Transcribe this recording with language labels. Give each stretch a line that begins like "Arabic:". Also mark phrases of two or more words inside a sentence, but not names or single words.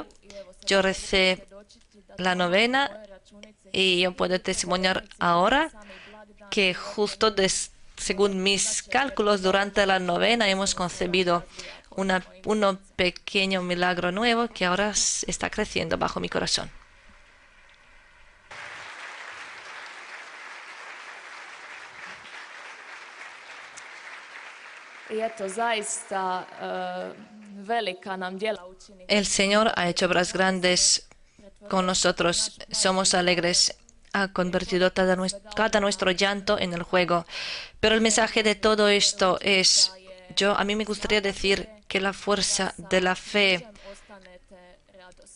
Spanish: Yo recé la novena y yo puedo testimoniar ahora que justo según mis cálculos durante la novena hemos concebido un pequeño milagro nuevo que ahora está creciendo bajo mi corazón.
Croatian: I eto, zaista velika nam djela učini.
Spanish: El Señor ha hecho obras grandes con nosotros. Somos alegres. Ha convertido cada nuestro llanto en el juego. Pero el mensaje de todo esto es, a mí me gustaría decir que la fuerza de la fe
Croatian: Ostanete radosni.